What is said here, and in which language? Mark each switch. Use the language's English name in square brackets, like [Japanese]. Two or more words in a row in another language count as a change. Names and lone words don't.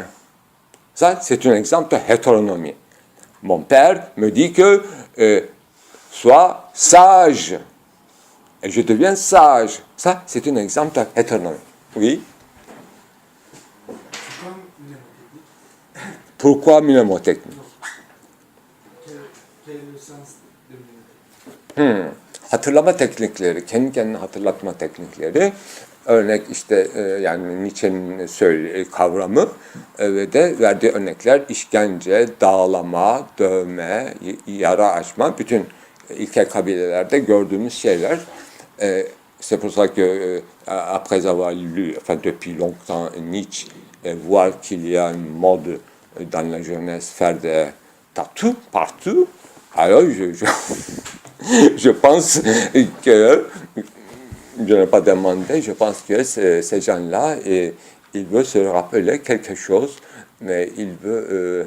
[French] Ça, c'est un exemple de hétéronomie. Mon père me dit que sois sage, et je deviens sage. Ça, c'est un exemple de hétéronomie. Oui? Pourquoi mnémotechnique? Quel est le sens de mnémotechnique? [Turkish] Hatırlama teknikleri, kendi kendine hatırlatma teknikleri, örnek işte yani Nietzsche'nin kavramı ve de verdiği örnekler işkence, dağlama, dövme, yara açma, bütün ilkel kabilelerde gördüğümüz şeyler. [French] C'est pour ça que après avoir lu, enfin depuis longtemps Nietzsche, voir qu'il y a une mode dans la jeunesse faire des tatous partout, alors je pense que, je n'ai pas demandé, je pense que ces gens-là, ils veulent se rappeler quelque chose, mais ils veulent...